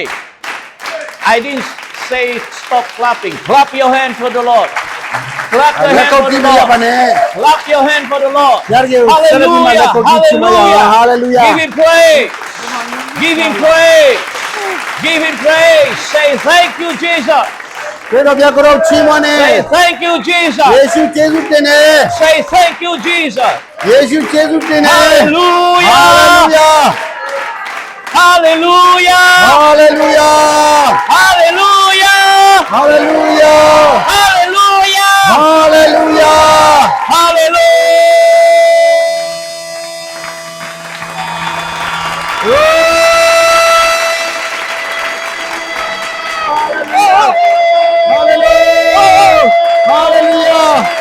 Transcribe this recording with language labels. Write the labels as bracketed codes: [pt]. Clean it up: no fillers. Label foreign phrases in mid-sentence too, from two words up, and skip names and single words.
[en] I didn't say stop clapping. Clap your hand for the Lord. Clap your hand for the Lord. Clap your hand for the Lord. Hallelujah. Hallelujah. Hallelujah. Give him praise. Give him praise. Give him praise. Say thank you, Jesus. [my] ဘုရားပြကိုချီးမွမ်းနေ [en] Say thank you, Jesus. [my] ယေရှုကျေးဇူးတင်တယ် [en] Say thank you, Jesus. [my] ယေရှုကျေးဇူးတင်တယ် [en] Hallelujah. Hallelujah Hallelujah. Hallelujah Hallelujah. Hallelujah Hallelujah. Hallelujah Hallelujah